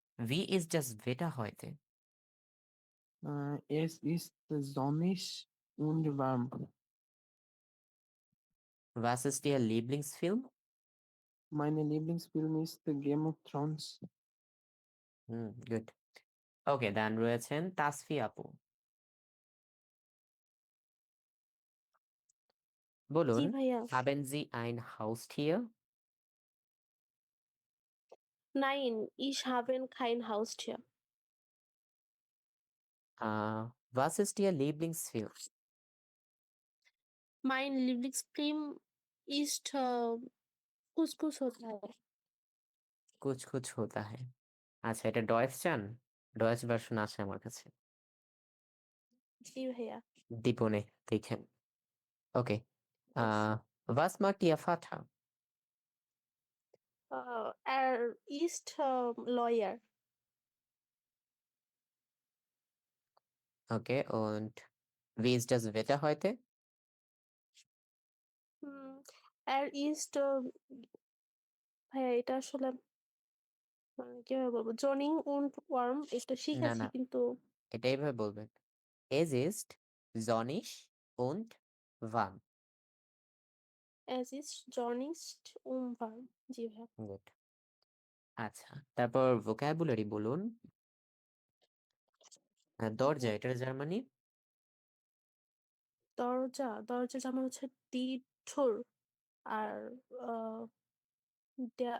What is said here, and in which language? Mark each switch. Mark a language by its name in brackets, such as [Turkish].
[German] Wie ist das Wetter heute? Es ist sonnig und warm. Was ist Ihr Lieblingsfilm? Mein Lieblingsfilm ist Game of Thrones. [English] Good. [Bangla] Okay, dann রয়েছেন তাসফি আপু। বলুন জি ভাইয়া। [German] haben Sie ein Haustier? Nein, ich habe kein Haustier. Was ist Ihr Lieblingsfilm? Mein Lieblingsfilm ist कुछ कुछ होता है। [Bangla] কুছ কুছ হোতা হ্যায়। আচ্ছা, এটা ডয়েস চান? ডয়েস ভার্সন আছে আমার কাছে। জি ভাইয়া। দীপনে দেখেন। ওকে, [English] Yes. [German] was macht Ihr Vater? Er ist Lawyer. Okay, und wie ist das Wetter heute? Er ist [Bangla] ভাইয়া এটা আসলে কিভাবে বলবো জনিং [German] und warm [Bangla] এটা না শিখেছি না, কিন্তু এটা এইভাবে বলবেন। [German] Es ist sonnig und warm. es ist sonnig und warm [Bangla] জি ভাইয়া। [English] Good. [Bangla] আচ্ছা, তারপর vocabulary বলুন। দরজা, এটার জার্মানি? দরজা দরজা যেমন হচ্ছে die Tür আর der